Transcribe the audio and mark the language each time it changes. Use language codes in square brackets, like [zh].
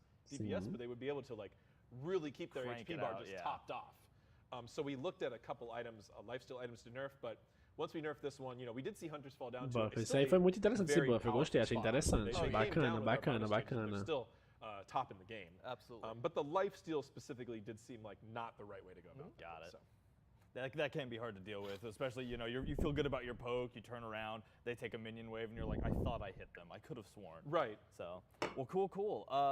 [en] DPS, but they would be able to like really keep their HP bar just topped off. So we looked at a couple items, lifesteal items to nerf, but once we nerfed this one, you know, we did see hunters fall down to [pt] buff. Isso aí foi muito interessante esse buff, eu gostei, achei interessante. Bacana, bacana, bacana. [en] Top in the game. Absolutely. But the lifesteal specifically did seem like not the right way to go about it. Got it. So. That can be hard to deal with, especially, you know, you feel good about your poke, you turn around, they take a minion wave, and you're like, I thought I hit them. I could have sworn. Right. So, well, cool.